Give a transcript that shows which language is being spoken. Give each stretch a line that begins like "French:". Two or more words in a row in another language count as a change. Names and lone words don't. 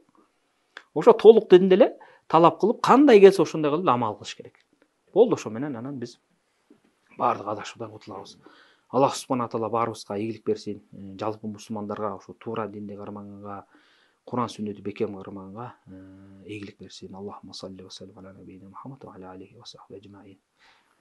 Kyrgyz: Ошо толук динди эле талап кылып, кандай келсе ошондой кылып амал кылыш керек. Болду, ошо менен анан биз баардык адашуудан кутулабыз. Аллах
Arabic: سبحانه تعالى
Kyrgyz: баарыбызга ийгилик берсин. Жалпы мусулмандарга, ошо туура динди кармаганга, Кур'ан сүннөтү бекем кармаганга ийгилик берсин.
Arabic: اللهم صل وسلم على نبينا محمد وعلى آله وصحبه أجمعين.